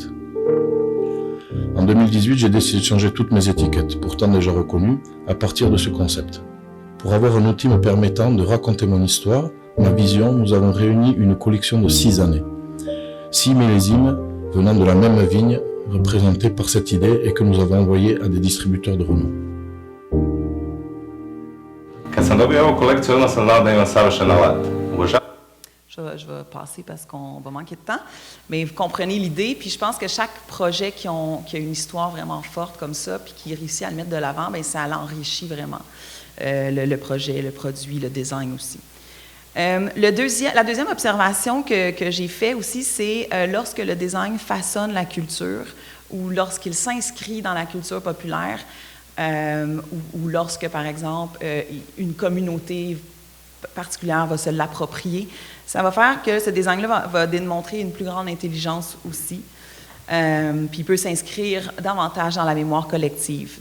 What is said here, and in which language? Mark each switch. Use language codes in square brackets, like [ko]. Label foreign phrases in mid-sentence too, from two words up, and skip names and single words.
[fr] En 2018, j'ai décidé de changer toutes mes étiquettes, pourtant déjà reconnues, à partir de ce concept. Pour avoir un outil me permettant de raconter mon histoire, ma vision, nous avons réuni une collection de 6 années. 6 millésimes venant de la même vigne, représentés par cette idée et que nous avons envoyé à des distributeurs de renom. [sr] Kad sam dobio ovu kolekciju, odmah sam znao da imam savršen alat. [fr] Je vais passer parce qu'on va manquer de temps, mais vous comprenez l'idée. Puis je pense que chaque projet qui a une histoire vraiment forte comme ça, puis qui réussit à le mettre de l'avant, bien, ça l'enrichit vraiment, le projet, le produit, le design aussi. La deuxième observation que j'ai faite aussi, c'est lorsque le design façonne la culture ou lorsqu'il s'inscrit dans la culture populaire ou lorsque, par exemple, une communauté particulière va se l'approprier, ça va faire que ce design-là va démontrer une plus grande intelligence aussi, puis il peut s'inscrire davantage dans la mémoire collective.